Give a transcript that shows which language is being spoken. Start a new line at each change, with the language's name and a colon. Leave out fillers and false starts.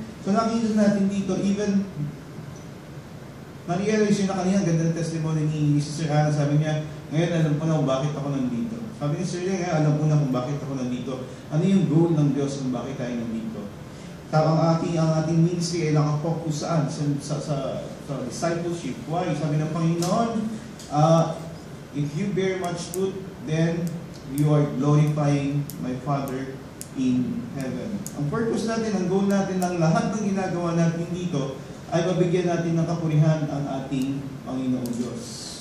Filipino: So nakikita natin dito, even na-realize yun na kanina, ganda ng testimony ni Sister Anna, sabi niya, ngayon alam ko na kung bakit ako nandito. Sabi ni Sir Ling, alam ko na kung bakit ako nandito. Ano yung goal ng Diyos kung bakit tayo nandito? Ang ating ministry ay nakapokus saan? Sa discipleship.
English: Why?
Filipino: Sabi ng Panginoon,
English: if you bear much fruit, then you are glorifying my Father in heaven.
Filipino: Ang purpose natin, ang goal natin ng lahat ng ginagawa natin dito ay mabigyan natin ng kapurihan ang ating Panginoong Diyos.